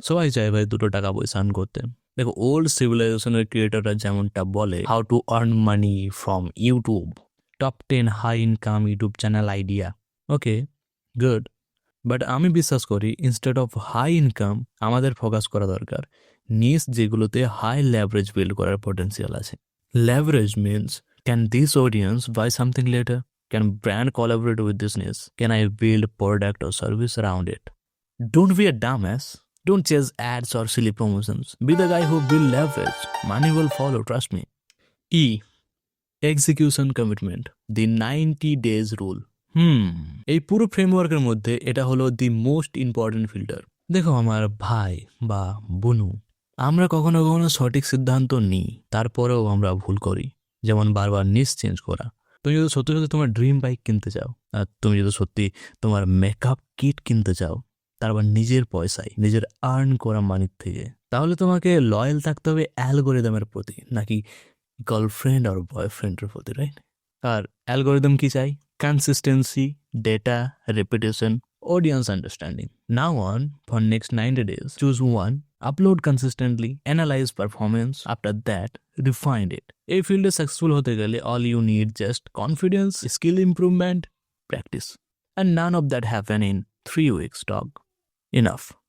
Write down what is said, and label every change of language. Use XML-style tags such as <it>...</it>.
<bn>সবাই চায় ভাই দুটো টাকা পয়সা আর্ন করতে। দেখো, ওল্ড সিভিলাইজেশনের ক্রিয়েটররা যেমনটা বলে,</bn> <en>How to earn money from YouTube, top 10 high income YouTube channel idea.</en> <bn>Okay, good. But আমি বিশ্বাস করি ইনস্টেড অফ হাই ইনকাম আমাদের ফোকাস করা দরকার নিশ যেগুলোতে হাই লেভারেজ বিল্ড করার পটেন্সিয়াল আছে।</bn> <en>Leverage means, can this audience buy something later? Can brand collaborate with this niche? Can I build product or service around it? Don't be a dumbass. Don't chase ads or silly promotions. Be the guy who build leverage. Money will follow, trust me. E, execution commitment. The 90 days rule.</en> <bn>এই পুরো ফ্রেমওয়ার্কের মধ্যে এটা হলো the most important filter. দেখো আমার ভাই বা বোনু, আমরা কখনো কখনো সঠিক সিদ্ধান্ত নিই, তারপরেও আমরা ভুল করি। যেমন বারবার নিশ চেঞ্জ করা। তুমি যদি সত্যি সত্যি তোমার ড্রিম বাইক কিনতে চাও, আর তুমি যদি সত্যি তোমার মেকআপ কিট কিনতে চাও, তারপর নিজের পয়সায়, নিজের আর্ন করা মানির থেকে, তাহলে তোমাকে লয়াল থাকতে হবে অ্যালগোরিদমের প্রতি, নাকি গার্লফ্রেন্ড আর বয়ফ্রেন্ডের প্রতি, রাইট? আর অ্যালগোরিদম কি চাই?</bn> <en>consistency, data, repetition, audience understanding. Now on, for next 90 days, choose one, upload consistently, analyze performance, after that, refine it.</en> <bn>এই ফিল্ডে সাকসেসফুল হতে গেলে</bn> <en>all you need just confidence, skill improvement, practice. And none of that happen in 3 weeks, dog. Enough.</en>